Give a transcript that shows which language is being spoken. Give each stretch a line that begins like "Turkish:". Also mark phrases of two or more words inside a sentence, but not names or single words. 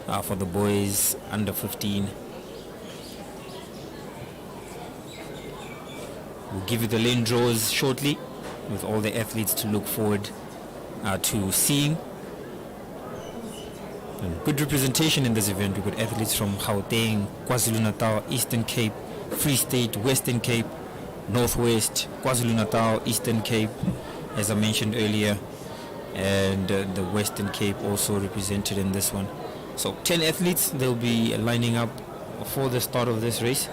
English: for the boys under 15. We'll give you the lane draws shortly with all the athletes to look forward to seeing. And good representation in this event. We've got athletes from Gauteng, KwaZulu-Natal, Eastern Cape, Free State, Western Cape, Northwest, KwaZulu-Natal, Eastern Cape, as I mentioned earlier, and the Western Cape also represented in this one. So 10 athletes, they'll be lining up for the start of this race.